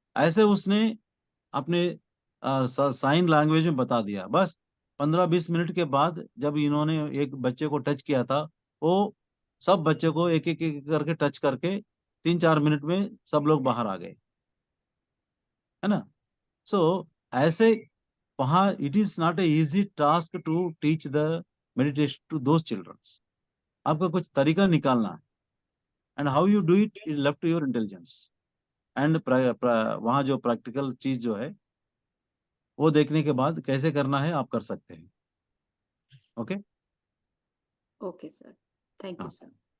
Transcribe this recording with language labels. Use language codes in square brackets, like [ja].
[hi] ऐसे उसने अपने साइन लैंग्वेज में बता दिया। बस 15-20 मिनट के बाद जब इन्होंने एक बच्चे को टच किया था, वो सब बच्चे को एक एक एक करके टच करके 3-4 मिनट में सब लोग बाहर आ गए, है ना। सो ऐसे [en] वहाँ it is not a easy task to teach the meditation to those children. [hi] आपका कुछ तरीका निकालना है, [en] and how you do it is left to your intelligence. [hi] And वहाँ जो प्रैक्टिकल चीज जो है वो देखने के बाद कैसे करना है आप कर सकते हैं. Okay okay sir, thank you हाँ. सर.